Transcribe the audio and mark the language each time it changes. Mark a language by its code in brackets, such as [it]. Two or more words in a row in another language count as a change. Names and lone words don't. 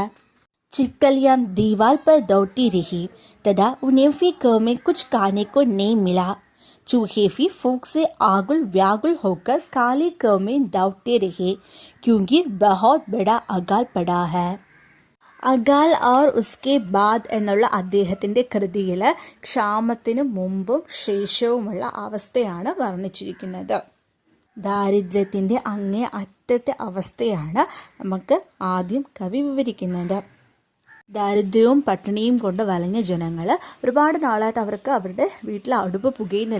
[hi] छिपकलियां दीवार पर दौड़ती रही तथा उन्हें भी घर में कुछ खाने को नहीं मिला. चूहे भी फूक से आगुल व्यागुल होकर काले घर में दौड़ते रहे, क्योंकि बहुत बड़ा अकाल पड़ा है. [ml] അകാൽ और उसके बाद എന്നുള്ള അദ്ദേഹത്തിൻ്റെ കൃതിയിൽ ക്ഷാമത്തിനു മുമ്പും ശേഷവുമുള്ള അവസ്ഥയാണ് വർണ്ണിച്ചിരിക്കുന്നത്. ദാരിദ്ര്യത്തിൻ്റെ അങ്ങേ അറ്റത്തെ അവസ്ഥയാണ് നമുക്ക് ആദ്യം കവി വിവരിക്കുന്നത്. ദാരിദ്ര്യവും പട്ടിണിയും കൊണ്ട് വലഞ്ഞ ജനങ്ങൾ ഒരുപാട് നാളായിട്ട് അവർക്ക് അവരുടെ വീട്ടിൽ അടുപ്പ് പുകയുന്നില്ല.